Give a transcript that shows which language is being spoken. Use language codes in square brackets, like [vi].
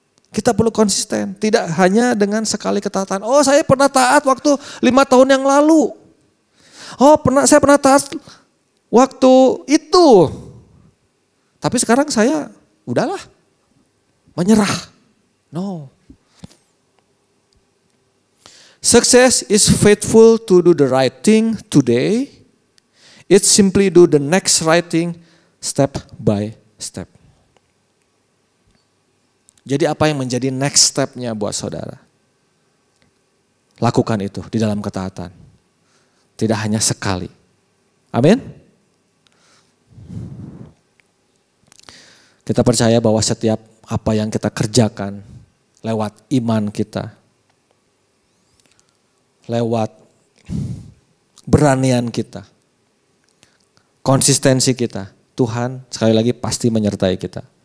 [id] Kita perlu konsisten, tidak hanya dengan sekali ketaatan. Oh saya pernah taat waktu 5 tahun yang lalu. Oh saya pernah taat waktu itu. Tapi sekarang saya udahlah menyerah. [en] No. Success is faithful to do the right thing today. It's simply do the next right thing step by step. [id] Jadi apa yang menjadi next step-nya buat saudara? Lakukan itu di dalam ketaatan. Tidak hanya sekali. Amin. Kita percaya bahwa setiap apa yang kita kerjakan lewat iman kita, lewat beranian kita, konsistensi kita, Tuhan sekali lagi pasti menyertai kita.